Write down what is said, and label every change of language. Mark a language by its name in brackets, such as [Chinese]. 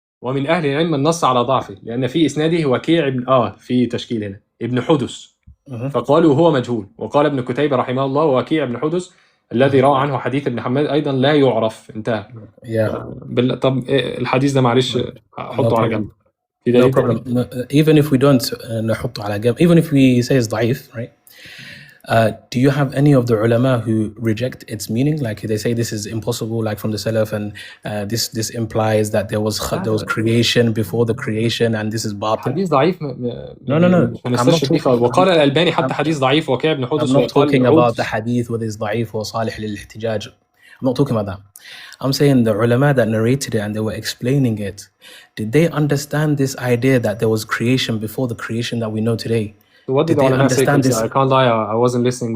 [Arabic] ومن اهل العلم النص على ضعفه لان في اسناده وكيع ابن في تشكيل هنا ابن حدث فقالوا هو مجهول. وقال ابن كتيبة رحمه الله وكيع ابن حدث الذي روى عنه حديث ابن حماد ايضا لا يعرف. انتهى. طب الحديث ده معلش احطه على جنب. [English] No problem. Even if we don't [Arabic] نحطه على جنب, [English] even if we say it's ضعيف, right? Do you have any of the ulama who reject its meaning? Like they say this is impossible, like from the Salaf, and this implies that there was creation before the creation, and this is batil. [Arabic] حديث ضعيف. [English] No. I'm not talking. [Arabic] وقال الألباني حتى حديث ضعيف وكيع ابن حدث. [English] I'm not talking about the hadith whether it's ضعيف or صالح للاحتجاج. I'm not talking about that. I'm saying the ulama that narrated it and they were explaining it, did they understand this idea that there was creation before the creation that we know today? So what did Did they ulama say? understand 'Cause this? I can't lie, I wasn't listening